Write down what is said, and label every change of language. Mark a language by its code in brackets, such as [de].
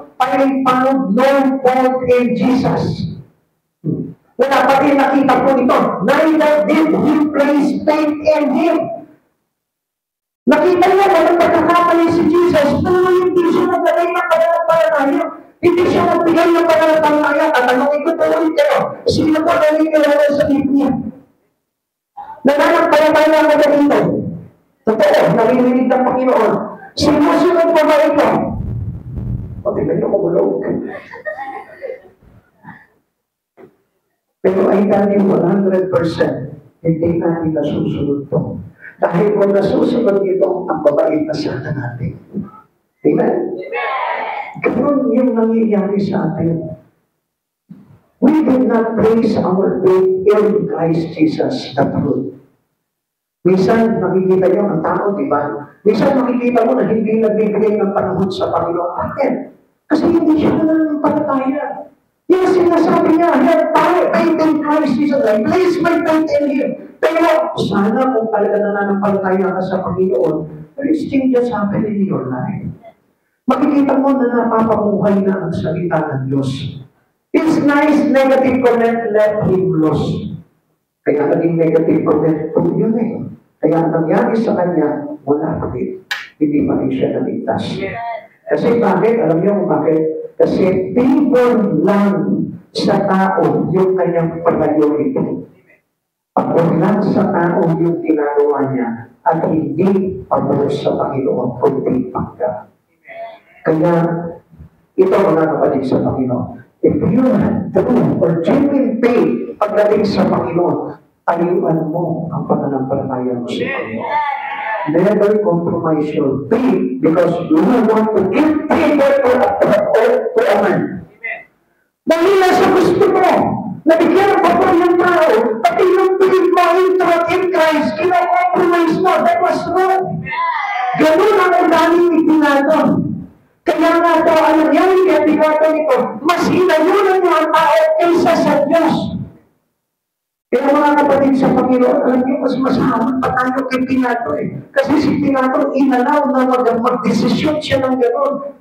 [en] I found no fault in Jesus. [tl] Wala pa rin nakita po dito. [en] Neither did he place faith in him. [tl] Nakita niya, walang pagkakamali si Jesus, pero hindi siya naglagay ng pananampalataya. Hindi siya nagbigay ng pananampalataya. At tanongin ko po ulit kayo, sino po naniniwala sa Biblia? Nananampalataya mo na dito. Totoo, naririnig ng Panginoon. Sinusunod pa ba ito? O, tingnan niyo kumulog. Pero [en] I tell you 100%, [tl] hindi natin nasusunod to. Dahil kung nasusunod ito, ang babait na sana natin. Amen? Ganun yung nangyayari sa atin. [en] We did not place our faith in Christ Jesus, the truth. [tl] Minsan, nakikita niyo ang tao, di ba? Minsan, makikita mo na hindi nagbibigay ng panahon sa Panginoon. Bakit? Kasi hindi siya nananampalataya. Yung sinasabi niya, [en] faith in Christ Jesus, I place my faith in Him. [tl] Pero, sana kung talaga nananampalataya ka sa Panginoon, [en] there is changes happen in your life. [tl] Makikita mo na napapamuhay na ang salita ng Diyos. [en] It's nice, negative comment, let Him lose. [tl] Kaya naging negative comment po yun eh. Kaya nangyari sa kanya, wala pa rin. Hindi pa rin siya naligtas. Kasi bakit? Alam niyo kung bakit? Kasi favor lang sa tao yung kanyang priority. Pagod lang sa tao yung ginagawa niya at hindi pagod sa Panginoon kundi pagka. Kaya ito mga kapatid sa Panginoon. [en] If you have true or genuine faith [tl] pagdating sa Panginoon, tayuan mo ang pananampalataya mo sa Panginoon. [en] Never compromise your faith because you want to give favor to a man. [tl] Dahil nasa gusto mo, nabigyan ng papel ng tao, pati yung faith mo [en] in Christ, [tl] kino-compromise mo, [en] that was wrong. [tl] Ganun ang ugali ni Pilato. Kaya nga daw, alam niya, kaya Pilato nito, mas hinayunan niyo ang tao kaysa sa Diyos. Pero mga kapatid sa Panginoon, alam niyo, mas masahaman pa tayo kay Pilato eh. Kasi si Pilato, inalaw na mag-desisyon siya ng gano'n.